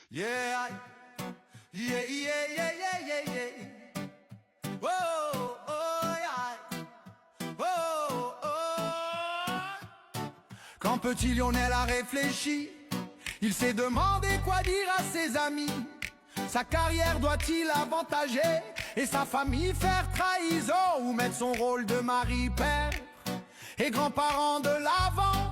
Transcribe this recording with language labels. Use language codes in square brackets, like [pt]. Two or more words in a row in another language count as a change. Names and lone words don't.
[en] Yeah, yeah, yeah, yeah, yeah, yeah, yeah. Whoa, oh, yeah. Whoa, oh. [fr] Quand petit Lionel a réfléchi, il s'est demandé quoi dire à ses amis. Sa carrière doit-il avantager et sa famille faire trahison, ou mettre son rôle de mari, père et grand-parent de l'avant?